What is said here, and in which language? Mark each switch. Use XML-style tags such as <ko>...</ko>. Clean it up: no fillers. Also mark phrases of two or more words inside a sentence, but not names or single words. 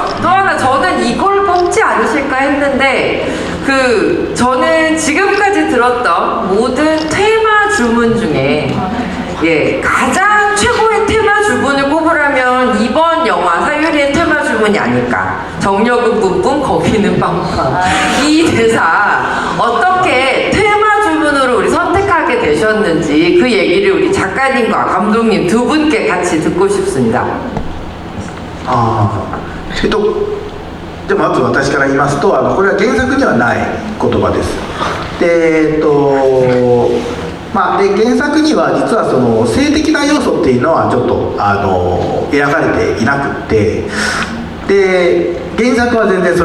<ko>또 하나 저는 이걸 뽑지 않으실까 했는데 저는 지금까지 들었던 모든 테마 주문 중에 가장 최고의 테마 주문을 꼽으라면 이번 영화 사유리의 테마 주문이 아닐까. 정력은 뿜뿜 거기는 빵빵. 이 대사 어떻게 테마 주문으로 우리 선택하게 되셨는지 그 얘기를 우리 작가님과 감독님 두 분께 같이 듣고 싶습니다.</ko> <ja>じゃあまず私から言いますとこれは原作にはない言葉です。でで原作には実はその性的な要素っていうのはちょっと描かれていなくってで原作は全然それ</ja>